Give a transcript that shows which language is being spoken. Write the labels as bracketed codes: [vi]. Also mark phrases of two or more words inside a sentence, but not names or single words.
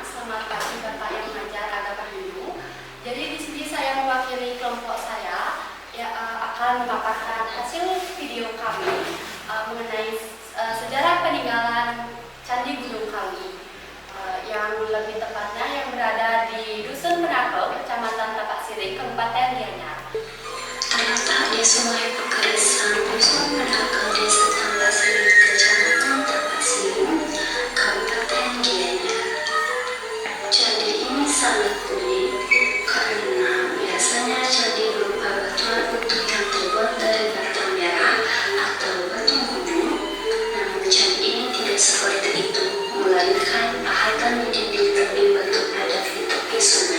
[id] Selamat pagi Bapak yang mengajar agama Hindu. Jadi di sini saya mewakili kelompok saya yang akan memaparkan hasil video kami mengenai sejarah peninggalan Candi Gunung Kawi, yang lebih tepatnya yang berada di Dusun Menakel, Kecamatan Tapak Siring, Kabupaten Gianyar. Terletak di Sungai Pekarisan, Dusun Menakel, Desa Tapak Siring, Kecamatan Tapak Siring, Kabupaten Gianyar. Candi ini sangat unik karena biasanya candi berupa batuan utuh yang terbuat dari bata merah atau batu gunung. Namun candi ini tidak seperti itu, melainkan pahatan di dinding tebing batu padat di tepi sungai.